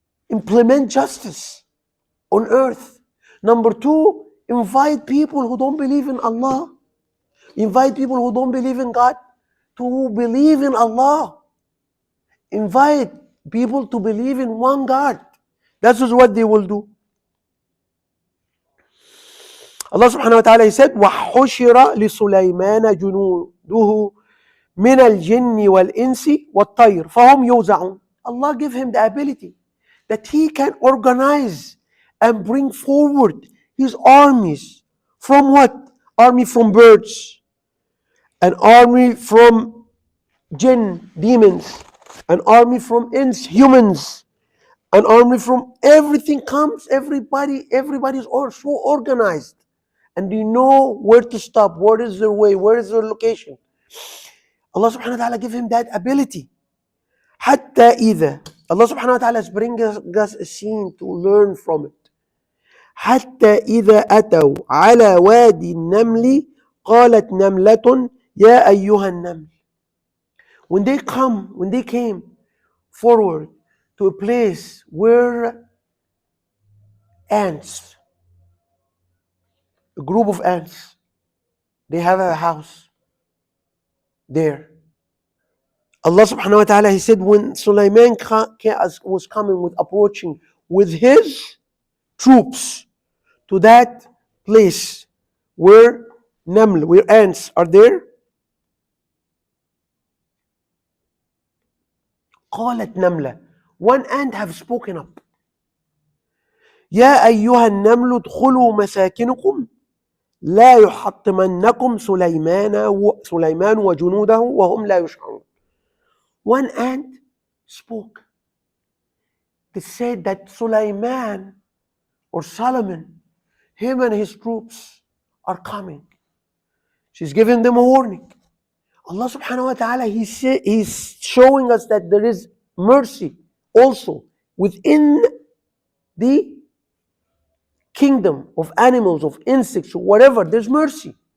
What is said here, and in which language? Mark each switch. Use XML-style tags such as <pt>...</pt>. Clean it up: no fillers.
<en>implement justice on earth. Number two, invite people who don't believe in Allah, invite people who don't believe in God to believe in Allah. Invite people to believe in one God. That is what they will do. Allah subhanahu wa ta'ala, He said,</en> <ar>وَحُشِرَ لِسُلَيْمَانَ جُنُودُهُ مِنَ الْجِنِّ وَالْإِنسِ وَالطَّيْرِ فَهُمْ يُوزَعُونَ.</ar> <en>Allah gave him the ability that he can organize and bring forward his armies. From what? Army from birds, an army from jinn, demons, an army from ins, humans, an army from everything comes, everybody's all so organized. And they know where to stop, what is their way, where is their location. Allah subhanahu wa ta'ala give him that ability.</en> <ar>حتى إذا,</ar> <en>Allah subhanahu wa ta'ala is bringing us a scene to learn from it.</en> <ar>حتى إذا أتوا على وادي النمل قالت نملة يا أيها النمل.</ar> <en>When they came forward to a place where ants, a group of ants, they have a house there. Allah subhanahu wa ta'ala, He said, when Sulaiman was approaching with his troops to that place where naml, where ants are there,</en> <ar>قالت نملة,</ar> <en>one ant have spoken up.</en> <ar>يا أيها النمل ادخلوا مساكنكم لا يحطمنكم سليمان وجنوده وهم لا يشعرون.</ar> <en>One ant spoke. They said that Sulaiman or Solomon, him and his troops are coming. She's giving them a warning. Allah subhanahu wa ta'ala, He's showing us that there is mercy also within the kingdom of animals, of insects, or whatever. There's mercy.</en>